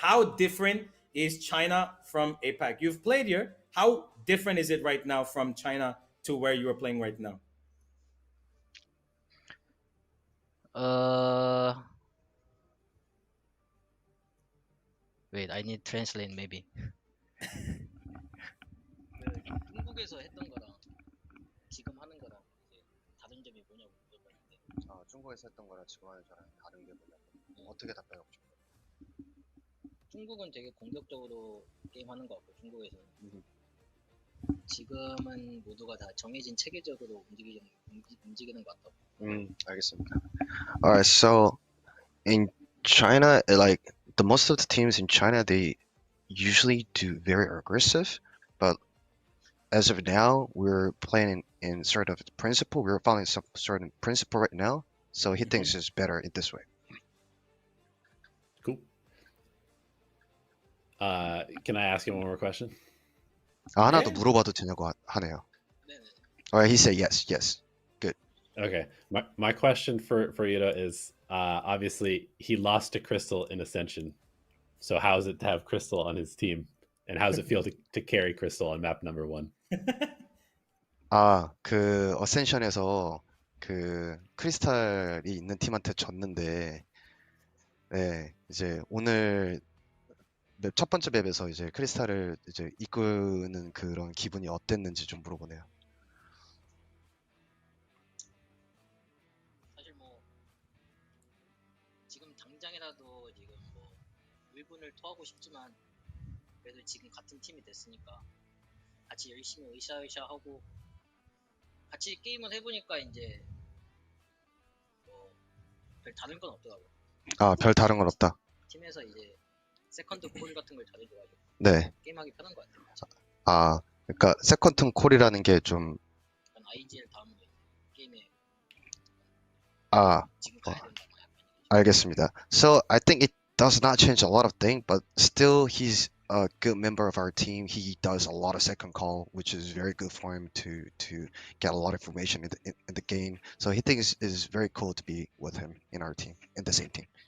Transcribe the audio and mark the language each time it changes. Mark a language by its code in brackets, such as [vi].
[en] How different is China from APAC? You've played here. How different is it right now from China to where you are playing right now? Wait, I need translate maybe. [ko] 중국에서 했던 거랑 지금 하는 거랑 이제 다른 점이 뭐냐고 물어봤는데. 중국에서 했던 거랑 지금 하는 거랑 다른 게 뭐냐고. 어떻게 답변하고 싶어요? 중국은 되게 공격적으로 게임하는 것 같고 중국에서는 지금은 모두가 다 정해진 체계적으로 움직이는 것 같다고. 알겠습니다. [en] Alright, so in China, like the most of the teams in China, they usually do very aggressive, but as of now, we're playing in sort of principle. We're following some certain principle right now, so he thinks it's better in this way. Cool. Can I ask you one more question? [ko] 하나 더 물어봐도 되냐고 하네요. [en] Alright, he said yes. Good. Okay. My question for Yudo is obviously he lost to Crystal in Ascension. So how is it to have Crystal on his team? And how does it feel to carry Crystal on map number 1? [ko] 그 어센션에서 그 크리스탈이 있는 팀한테 졌는데, 네, 이제 오늘 첫 번째 맵에서 이제 크리스탈을 이제 이끄는 그런 기분이 어땠는지 좀 물어보네요. 사실 뭐 지금 당장이라도 지금 뭐 1분을 토하고 싶지만 그래도 지금 같은 팀이 됐으니까 같이 열심히 으쌰으쌰하고 같이 게임을 해보니까 이제 별 다른 건 없더라고요. 아, 별 다른 건 없다. 팀에서 이제 세컨드 콜 같은 걸 잘해줘가지고 네. 게임하기 편한 것 같아요. 아, 그러니까 세컨튼 콜이라는 게 좀 약간 IGL 다음으로 게임에 아, 지금 가야 된다. 알겠습니다. [en] So I think it does not change a lot of things, but still he's a good member of our team. He does a lot of second call, which is very good for him to get a lot of information in the game. So he thinks is very cool to be with him in our team, in the same team.